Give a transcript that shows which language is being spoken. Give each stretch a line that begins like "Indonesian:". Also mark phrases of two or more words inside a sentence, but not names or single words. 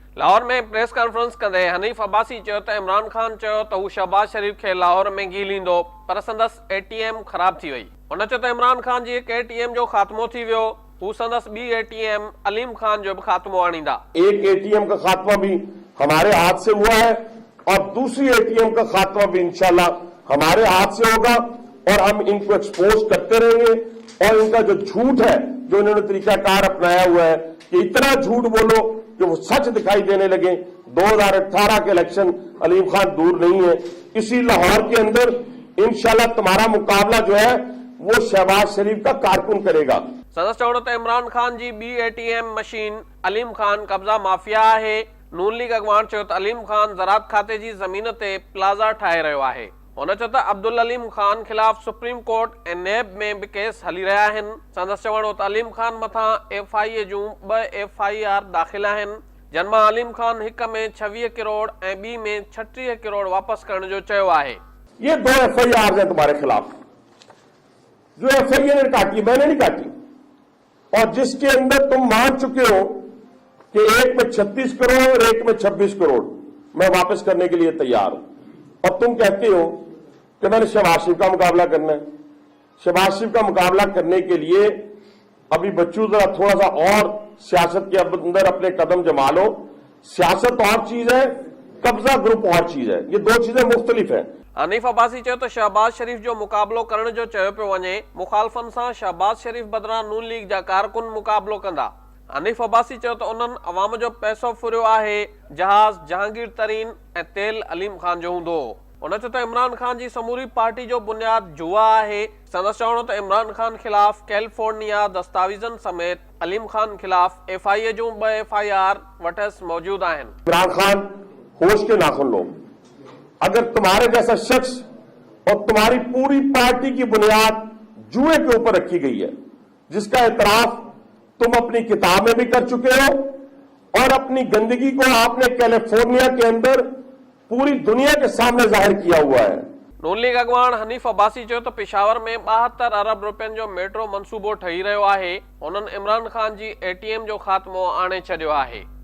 Sindhi: लाहौर में प्रेस कॉन्फ्रेंस कंदे हनीफ अब्बासी चयो त इमरान खान चयो त हू शहबाज शरीफ खे लाहौर में गिलींदो पर संदसि एटीएम ख़राब थी वई। हुन चयो त इमरान खान जी हिक एटीएम जो खात्मो थी वियो, हू संदसि ॿी एटीएम अलीम खान जो भी खात्मो आणींदा।
Urdu: ایک اے ٹی ایم کا خاتمہ بھی ہمارے ہاتھ سے ہوا ہے اور دوسری اے ٹی ایم کا خاتمہ بھی انشاءاللہ ہمارے ہاتھ سے ہوگا اور ہم ان کو ایکسپوز کرتے رہیں گے. اور ان کا جو جھوٹ ہے، جو انہوں نے طریقہ کار اپنایا ہوا ہے کہ اتنا جھوٹ بولو کہ وہ سچ دکھائی دینے لگے. 2018 کے الیکشن علیم خان دور نہیں ہے. اسی لاہور کے اندر انشاءاللہ تمہارا مقابلہ جو ہے وہ شہباز شریف کا کارکن کرے گا.
Sindhi: संदसि चवणो त इमरान खान जी ॿी एटीएम मशीन अलीम खान कब्ज़ा माफिया है। नून लीग अॻवान चयो त अलीम खान ज़रात खाते जी ज़मीन ते प्लाज़ा ठाहे रहियो आहे। हुन चयो त अब्दुल अलीम खान खिलाफ़ सुप्रीम कोर्ट ऐं नैब में भी केस हली रहिया आहिनि। संदसि चवणो त अलीम खान मथां FIA जूं 2 FIR दाख़िल आहिनि, जिन मां अलीम खान हिक में 26 करोड़ ऐं ॿी में 36 करोड़ वापस करण जो चयो आहे।
Urdu: یہ 2 FIR ہیں تمہارے خلاف. جو FIA نے کاٹی، میں نے نہیں کاٹی، اور جس کے اندر تم مان چکے ہو کہ ایک میں 36 کروڑ اور ایک میں 26 کروڑ میں واپس کرنے کے لیے تیار ہوں، اور تم کہتے ہو کہ میں نے شہباز شریف کا مقابلہ کرنا ہے. شہباز شریف کا مقابلہ کرنے کے لیے ابھی بچوں ذرا تھوڑا سا اور سیاست کے اندر اپنے قدم جما لو. سیاست اور چیز ہے، قبضہ گروپ اور چیز ہے، یہ دو چیزیں مختلف ہے.
Sindhi: हनीफ अब्बासी चयो त शहबाज शरीफ जो मुकाबलो करण जो चयो पियो वञे, मुखालफन सां शहबाज शरीफ बदिरां नून लीग जा कारकुन मुकाबलो कंदा। हनीफ अब्बासी चयो त उन्हनि अवाम जो पैसो फुरियो आहे, जहाज जहांगीर तरीन ऐं तेल अलीम खान जो हूंदो। हुन चयो त इमरान खान जी समूरी पार्टी जो बुनियाद जुआ आहे। संदसि चवणो त इमरान खान खिलाफ़ कैलिफोर्निया दस्तावेज़नि समेत अलीम खान खिलाफ़ FIA जूं 2 FIR वटस मौजूद आहिनि।
Urdu: عمران خان ہوش کے ناخن لو. اگر تمہارے جیسا شخص اور تمہاری پوری پارٹی کی بنیاد جوئے کے اوپر رکھی گئی ہے، جس کا اعتراف تم اپنی کتاب میں بھی کر چکے ہو اور اپنی گندگی کو آپ نے کیلیفورنیا کے اندر پوری دنیا کے سامنے ظاہر کیا ہوا ہے.
Sindhi: नून लीग अॻवान हनीफ अब्बासी चयो त पेशावर में 72 अरब रुपयनि जो मेट्रो मंसूबो ठही रहियो आहे। हुननि इमरान खान जी ATM जो खात्मो आणे छॾियो आहे।